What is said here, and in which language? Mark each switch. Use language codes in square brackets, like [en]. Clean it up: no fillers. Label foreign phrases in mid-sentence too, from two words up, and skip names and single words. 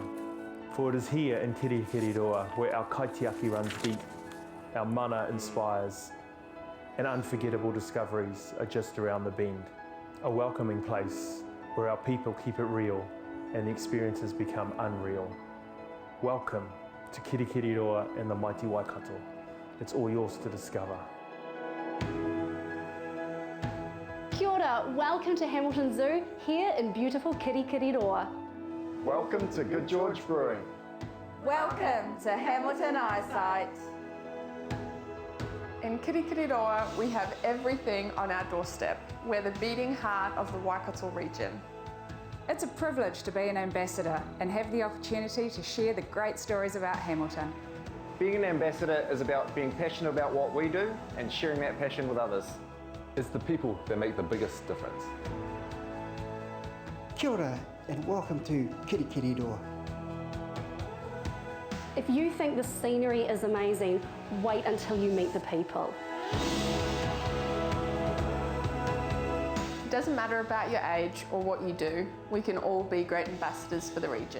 [en] For it is here in Kirikiriroa where our kaitiaki runs deep, our mana inspires, and unforgettable discoveries are just around the bend. A welcoming place where our people keep it real and the experiences become unreal. Welcome to Kirikiriroa and the mighty Waikato. It's all yours to discover. [mi] Kia ora, [en] welcome to Hamilton Zoo here in beautiful Kirikiriroa. Welcome to Good George Brewing. Welcome to Hamilton Eyesight. In Kirikiriroa, we have everything on our doorstep. We're the beating heart of the Waikato region. It's a privilege to be an ambassador and have the opportunity to share the great stories about Hamilton. Being an ambassador is about being passionate about what we do and sharing that passion with others. It's the people that make the biggest difference. [mi] Kia ora [en] and welcome to Kirikiriroa. If you think the scenery is amazing, wait until you meet the people. It doesn't matter about your age or what you do, we can all be great ambassadors for the region.